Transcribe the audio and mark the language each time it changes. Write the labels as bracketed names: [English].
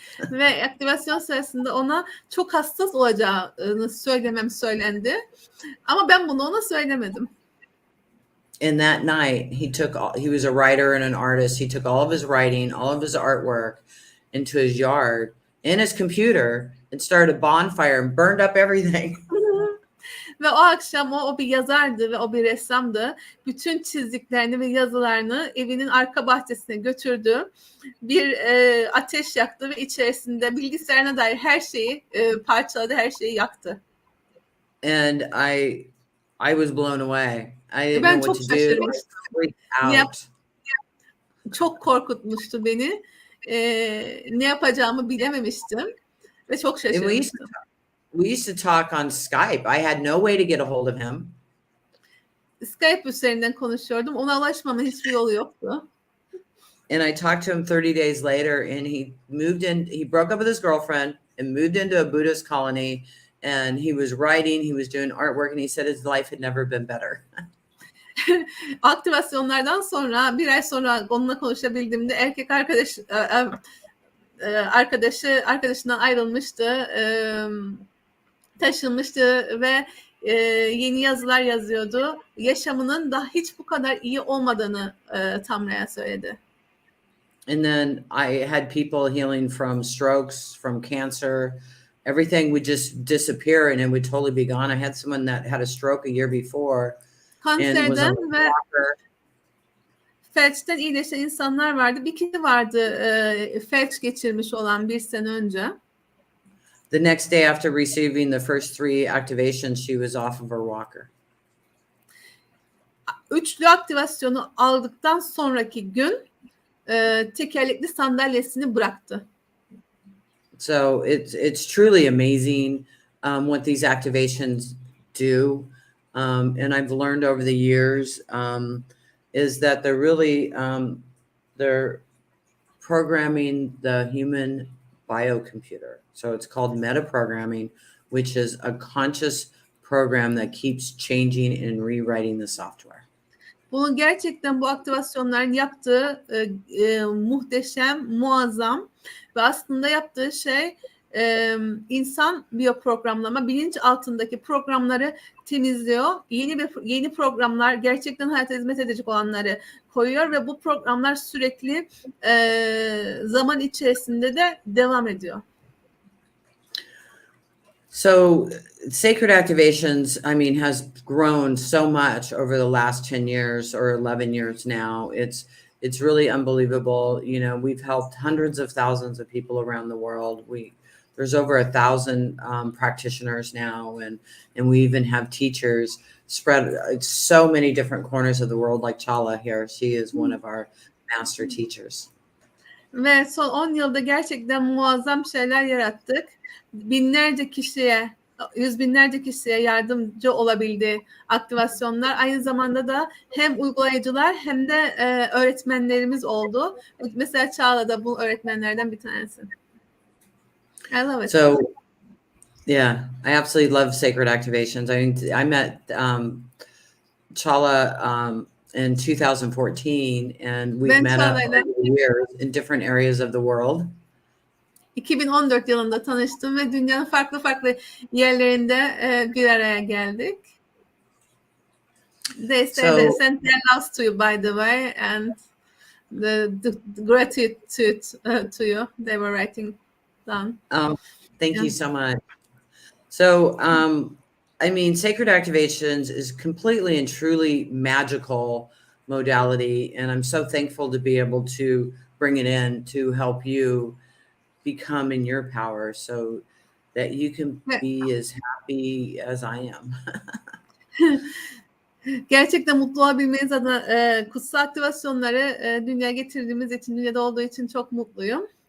[Turkish] Ve aktivasyon sırasında ona çok hassas olacağını söylemem söylendi. Ama ben bunu ona söylemedim. [English] And that night, he was a writer and an artist. He took all of his writing, all of his artwork into his yard and his computer and started a bonfire and burned up everything. [Turkish] Ve o akşam o bir yazardı ve o bir ressamdı. Bütün çizdiklerini ve yazılarını evinin arka bahçesine götürdü. Bir ateş yaktı ve içerisinde bilgisayarına dair her şeyi parçaladı, her şeyi yaktı. [English] And I was blown away. I didn't [Turkish] ben [English] know what to do. I freaked out. [Turkish] Çok korkutmuştu beni. Ne yapacağımı bilememiştim ve çok şaşırmıştım. [English] We used to talk on Skype. I had no way to get a hold of him. [Turkish] Skype üzerinden konuşuyordum. Ona ulaşmamın hiçbir yolu yoktu. [English] And I talked to him 30 days later, and he broke up with his girlfriend and moved into a Buddhist colony, and he was writing, he was doing artwork, and he said his life had never been better. [Turkish] Aktivasyonlardan sonra bir ay sonra onunla konuşabildiğimde erkek arkadaşından ayrılmıştı, taşınmıştı ve yeni yazılar yazıyordu. Yaşamının da hiç bu kadar iyi olmadığını Tamra'ya söyledi. [English] And then I had people healing from strokes, from cancer. Everything would just disappear and it would totally be gone. I had someone that had a stroke a year before. [Turkish] Kanserden ve felçten iyileşen insanlar vardı. Bir kişi vardı felç geçirmiş olan bir sene önce. [English] The next day after receiving the first 3 activations, she was off of her walker. [Turkish] Üçlü aktivasyonu aldıktan sonraki gün tekerlekli sandalyesini bıraktı. [English] So it's truly amazing what these activations do. And I've learned over the years is that they're really they're programming the human biocomputer. So it's called metaprogramming, which is a conscious program that keeps changing and rewriting the software. [Turkish] Bunun gerçekten bu aktivasyonların yaptığı muhteşem, muazzam ve aslında yaptığı şey insan biyoprogramlama, bilinç altındaki programları temizliyor. Yeni programlar, gerçekten hayata hizmet edecek olanları koyuyor ve bu programlar sürekli zaman içerisinde de devam ediyor. [English] So sacred activations, I mean, has grown so much over the last 10 years or 11 years now. It's really unbelievable. You know, we've helped hundreds of thousands of people around the world. There's over 1,000 practitioners now, and we even have teachers spread so many different corners of the world, like Çağla here. She is one of our master teachers. [Turkish] Ve son 10 yılda gerçekten muazzam şeyler yarattık. Binlerce kişiye, yüz binlerce kişiye yardımcı olabildi aktivasyonlar. Aynı zamanda da hem uygulayıcılar hem de öğretmenlerimiz oldu. Mesela Çağla da bu öğretmenlerden bir tanesi. [English] I love it. So, yeah, I absolutely love sacred activations. I mean, I met Çağla in 2014, and we've met up over the years in different areas of the world. [Turkish] 2014 yılında tanıştım ve dünyanın farklı yerlerinde bir araya geldik. [English] They say they sent their loves to you, by the way, and the gratitude to you. They were writing down. Thank you so much. So, I mean, sacred activations is completely and truly magical modality, and I'm so thankful to be able to bring it in to help you become in your power so that you can be as happy as I am. [Turkish] Gerçekten mutlu olabilmeniz adına kutsal aktivasyonları dünyaya getirdiğimiz için, dünyada olduğu için çok mutluyum.